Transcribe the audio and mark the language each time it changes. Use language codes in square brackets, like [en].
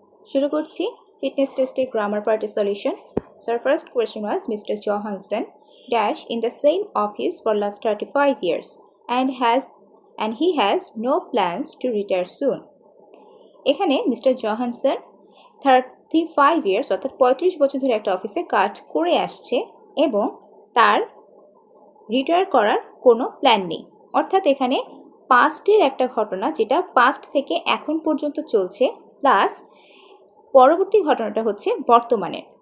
[bn] শুরু করছি ফিটনেস টেস্টের গ্রামার পার্টের solution. [en] So our first question was Mr. Johansson dash in the same office for last 35 years and he has no plans to retire soon. [bn] এখানে mister জহানসন 35 years অর্থাৎ 35 বছর ধরে একটা অফিসে কাজ করে আসছে এবং তার রিটায়ার করার কোনো প্ল্যান নেই। অর্থাৎ এখানে পাস্টের একটা ঘটনা যেটা পাস্ট থেকে এখন পর্যন্ত চলছে, প্লাস পরবর্তী ঘটনাটা হচ্ছে বর্তমানের।